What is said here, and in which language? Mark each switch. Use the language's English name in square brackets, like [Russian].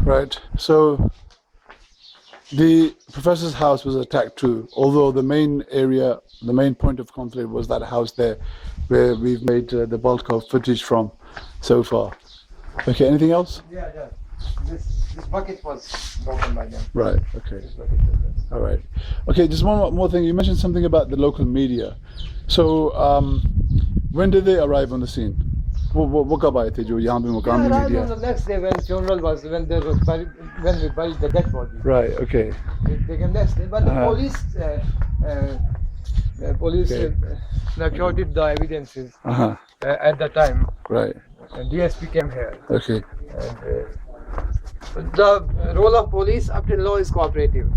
[English] Right, so the professor's house was attacked too, although the main area, the main point of conflict was that house there where we've made the bulk of footage from so far. Okay, anything else? Yeah. This bucket was broken by them. Right, okay. All right. Okay, just one more thing. You mentioned something about the local media. So, when did they arrive on the scene? [Urdu] وہ کب آئے تھے جو یہاں پہ مقامی media? [English] The next day when funeral was, when we buried the dead body. Right, okay. They came next day, but the police Police Okay. snapshotted the evidences Uh-huh. at the time. Right. And DSP came here. Okay. And the role of police up till now is cooperative.